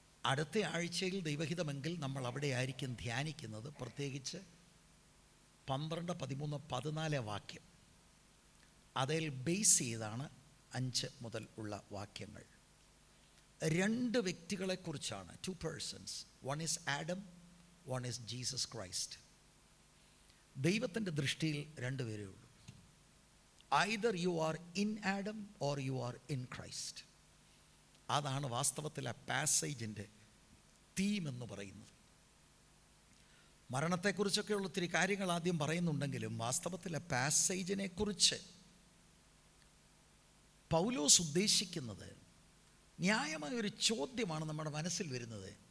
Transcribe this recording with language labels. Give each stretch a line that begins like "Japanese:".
Malayalam: അടുത്ത ആഴ്ചയിൽ ദൈവഹിതമെങ്കിൽ നമ്മൾ അവിടെ ആയിരിക്കും ധ്യാനിക്കുന്നത്. പ്രത്യേകിച്ച് 12, 13, 14 വാക്യം. അതിൽ ബേസ് ചെയ്താണ് 5 മുതൽ ഉള്ള വാക്യങ്ങൾ. 2 വ്യക്തികളെക്കുറിച്ചാണ്.
English: 2 persons. One is Adam, one is Jesus Christ.
Malayalam: ദൈവത്തിൻ്റെ ദൃഷ്ടിയിൽ 2 പേരേ ഉള്ളൂ.
English: either you are in Adam or you are in Christ.
Malayalam: അതാണ് വാസ്തവത്തിൽ ആ പാസേജിൻ്റെ തീം എന്ന് പറയുന്നത്. മരണത്തെക്കുറിച്ചൊക്കെയുള്ള ഒത്തിരി കാര്യങ്ങൾ ആദ്യം പറയുന്നുണ്ടെങ്കിലും വാസ്തവത്തിൽ ആ പാസേജിനെക്കുറിച്ച് പൗലോസ് ഉദ്ദേശിക്കുന്നത് ന്യായമായൊരു ചോദ്യമാണ് നമ്മുടെ മനസ്സിൽ വരുന്നത്.